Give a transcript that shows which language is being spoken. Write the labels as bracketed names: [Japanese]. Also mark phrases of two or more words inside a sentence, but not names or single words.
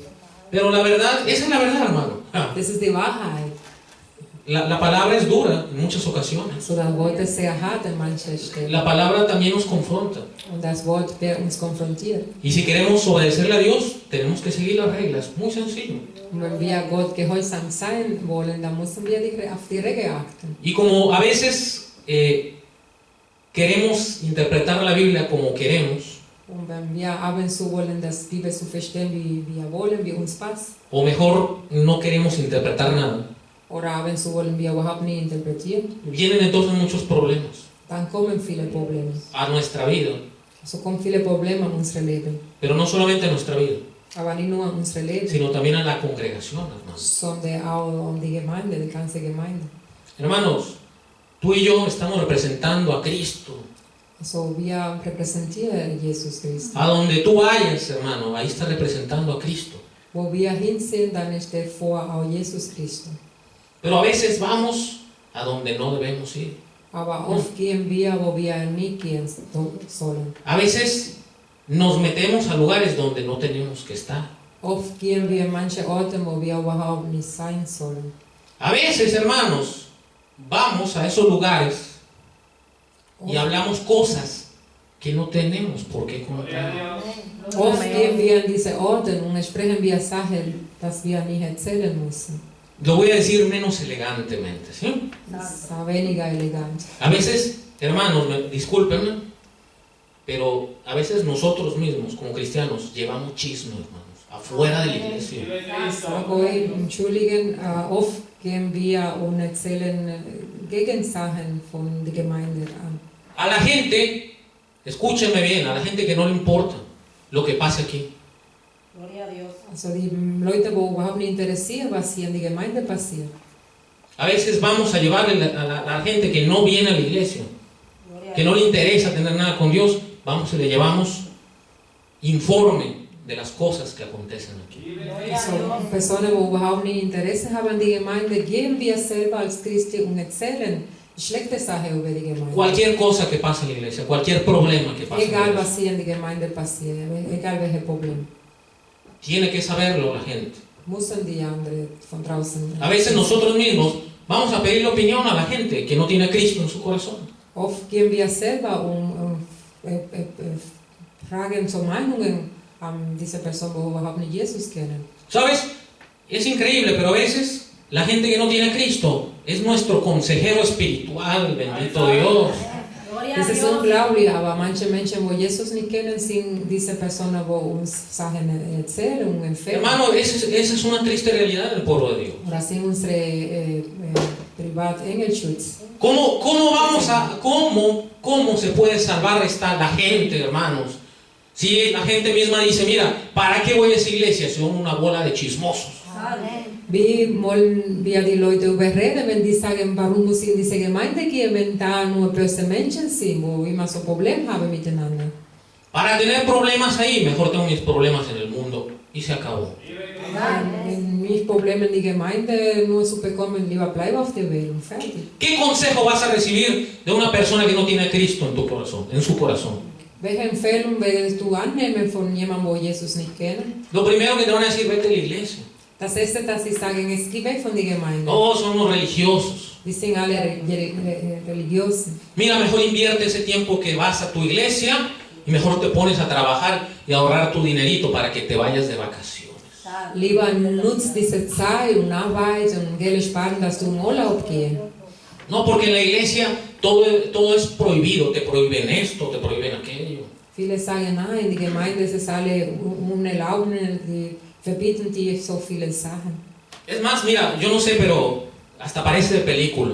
[Spanish] Pero la verdad, esa es la verdad, hermano. [German] Das ist die Wahrheit. [Spanish] La palabra es dura en muchas ocasiones. [German] So, das Wort ist sehr hart an manchen Stellen. [Spanish] La palabra también nos confronta. [German] Und das Wort wird uns konfrontiert. [Spanish] Y si queremos obedecerle a Dios, tenemos que seguir las reglas. Muy sencillo. [German] Und wenn wir Gott gehorsam sein wollen, dann müssen wir auf die Regeln achten. [Spanish] Y como a veces queremos interpretar la Biblia como queremos, [German] Und wenn wir ab und zu wollen, das Bibel zu verstehen, wie wir wollen, wie uns passt, [Spanish] o mejor no queremos interpretar nada, [German] oder ab und zu wollen wir überhaupt nicht interpretieren, [Spanish] vienen entonces muchos problemas [German] dann kommen viele Probleme. [Spanish] a nuestra vida, [German] So kommen viele Probleme in unser Leben. [Spanish] pero no solamente a nuestra vida, [German] Aber nicht nur in unser Leben, [Spanish] sino también a la congregación, hermanos. [German] sondern auch um die Gemeinde, die ganze Gemeinde. [Spanish] Hermanos, tú y yo estamos representando a Cristo. [German] Also wir repräsentieren Jesus Christus. [Spanish] A donde tú vayas, hermano, ahí estás representando a Cristo. [German] Wo wir hinsehen, dann steht vor auch Jesus Christus. [Spanish] Pero a veces vamos a donde no debemos ir. [German] Aber oft gehen wir, wo wir nicht gehen sollen. [Spanish] A veces nos metemos a lugares donde no tenemos que estar. [German] Oft gehen wir in manche Orte, wo wir überhaupt nicht sein sollen. [Spanish] A veces, hermanos, vamos a esos lugares y hablamos cosas que no tenemos por qué contar. [German] Oft gehen wir in diese Orte und sprechen wir Sachen, dass wir nicht erzählen müssen. [Spanish] Lo voy a decir menos elegantemente, ¿sí? [German] Das ist weniger elegant. [Spanish] A veces, hermanos, discúlpenme, pero a veces nosotros mismos, como cristianos, llevamos chisme, hermanos, afuera de la iglesia. [German] Ich sage euch, entschuldigen, oft gehen wir und erzählen Gegensachen von der Gemeinde an. [Spanish] A la gente, escúchenme bien, a la gente que no le importa lo que pase aquí. Gloria a Dios. [German] Also die Leute, die überhaupt nicht interessieren, was hier in der Gemeinde passiert. [Spanish] A veces vamos a llevarle a la gente que no viene a la iglesia, Gloria a que no le interesa tener nada con Dios, vamos y le llevamos informe de las cosas que acontecen aquí. [German] Also Personen, die überhaupt nicht Interesse haben an die Gemeinde, gehen wir selber als Christen und erzählen schlechte Sachen über die Gemeinde. [Spanish] Cualquier cosa que pase en la iglesia, cualquier problema que pase en la [German] Egal, [Spanish] iglesia, [German] was hier in der Gemeinde passiert, egal welches Problem. [Spanish] tiene que saberlo la gente. [German] Müssen die anderen von draußen. [Spanish] A veces nosotros mismos vamos a pedirle opinión a la gente que no tiene a Cristo en su corazón. [German] Oft gehen wir selber fragen zur Meinungen an diese Person, die überhaupt nicht Jesus kennen. [Spanish] ¿Sabes? Es increíble, pero a veces la gente que no tiene a Cristo es nuestro consejero espiritual, bendito Dios. Gloria a [German] Das ist [Spanish] Dios. [German] unglaublich, aber manche Menschen, die Jesus nicht kennen, sind diese Personen, die uns Sachen erzählen und empfehlen. [Spanish] Hermano, esa es una triste realidad del pueblo de Dios. [German] Oder sind unsere Privat-Engelschutz. [Spanish] ¿Cómo se puede salvar la gente, hermanos? Si la gente misma dice, mira, ¿para qué voy a esa iglesia? Son una bola de chismosos. Amén. [German] Wie wollen wir die Leute überreden, wenn die sagen, warum muss ich in diese Gemeinde gehen, wenn da nur böse Menschen sind, wo immer so Probleme haben miteinander? [Spanish] Para tener problemas ahí, mejor tengo mis problemas en el mundo. Y se acabó. [German] Wenn mich Probleme in die Gemeinde nur zu bekommen, lieber bleib auf der Welt und fertig. [Spanish] ¿Qué consejo vas a recibir de una persona que no tiene a Cristo en tu corazón, en su corazón? [German] Welche Empfehlung willst du annehmen von jemandem, wo Jesus nicht kennen? [Spanish] Lo primero que te van a decir, vete a la iglesia. [German] Das erste, dass sie sagen, es geh weg von der Gemeinde. [Spanish] Todos somos religiosos. [German] Die sind alle religiös. [Spanish] Mira, mejor invierte ese tiempo que vas a tu iglesia y mejor te pones a trabajar y a ahorrar tu dinerito para que te vayas de vacaciones. [German] Lieber nutzt diese Zeit und Arbeit und Geld sparen, dass du in Urlaub gehst. [Spanish] No, porque en la iglesia todo es prohibido. Te prohíben esto, te prohíben aquello. [German] Viele sagen, nein, in der Gemeinde ist es alle unerlaubt, die verbieten dir so viele Sachen. [Spanish] Es más, mira, yo no sé, pero hasta parece de película.